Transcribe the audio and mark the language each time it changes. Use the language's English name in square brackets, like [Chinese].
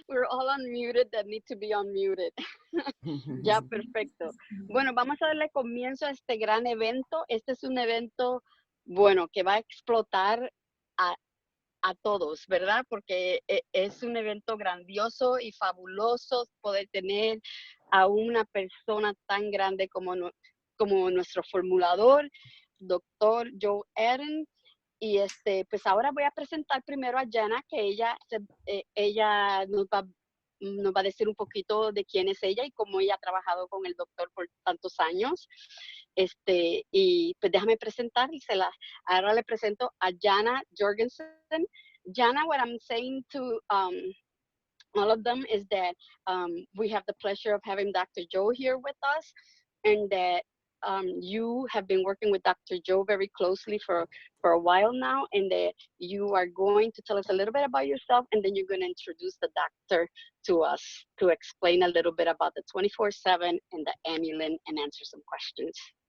[English] We're all unmuted that need to be unmuted. [Spanish] Ya, perfecto. Bueno, vamos a darle comienzo a este gran evento. Este es un evento, bueno, que va a explotar a, a todos, ¿verdad? Porque es un evento grandioso y fabuloso poder tener a una persona tan grande como, como nuestro formulador, doctor Joe Ahrens. Y pues ahora voy a presentar primero a Jana, que ella nos va a decir un poquito de quién es ella y cómo ella ha trabajado con el doctor por tantos años. Y pues déjame presentárselas. Ahora le presento a Jana Jorgensen. [English] Jana, what I'm saying to all of them is that we have the pleasure of having Dr. Joe here with us, and that you have been working with Dr. Joe very closely for a while now, and that you are going to tell us a little bit about yourself, and then you're going to introduce the doctor to us to explain a little bit about the 24/7 and the Emulin and answer some questions.